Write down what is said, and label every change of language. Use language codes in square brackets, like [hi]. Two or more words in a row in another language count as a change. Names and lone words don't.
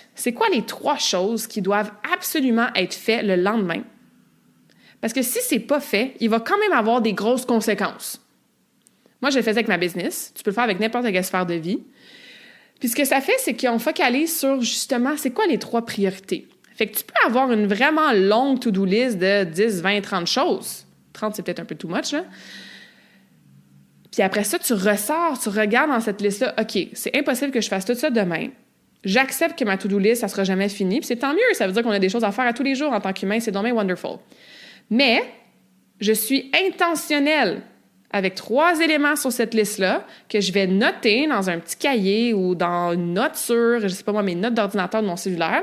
[fr] C'est quoi les 3 choses qui doivent absolument être faites le lendemain? Parce que si c'est pas fait, il va quand même avoir des grosses conséquences. Moi, je le faisais avec ma business. Tu peux le faire avec n'importe quelle sphère de vie. Puis ce que ça fait, c'est qu'on focalise sur, justement, c'est quoi les 3 priorités. Fait que tu peux avoir une vraiment longue [en] to-do list [fr] de 10, 20, 30 choses. 30, c'est peut-être un peu [en] too much, [fr] là. Puis après ça, tu ressors, tu regardes dans cette liste-là, OK, c'est impossible que je fasse tout ça demain. J'accepte que ma [en] to-do list, [fr] ça sera jamais fini. Puis c'est tant mieux, ça veut dire qu'on a des choses à faire à tous les jours en tant qu'humain. C'est dommage wonderful. Mais je suis intentionnelle avec 3 éléments sur cette liste-là que je vais noter dans un petit cahier ou dans une note sur, je sais pas moi, mes notes d'ordinateur de mon cellulaire.